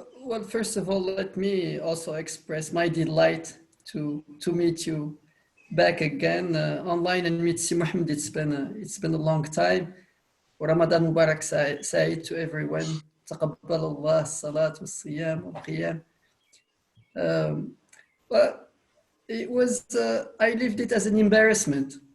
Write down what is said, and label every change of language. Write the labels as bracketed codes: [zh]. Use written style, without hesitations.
[en] Well, first of all, let me also express my delight to meet you back again online and meet Si Mohamed. It's been a long time. Ramadan Mubarak Saeed to everyone. [ar] تقبل الله الصلاة والصيام والقيام. [en] But it was, I lived it as an embarrassment.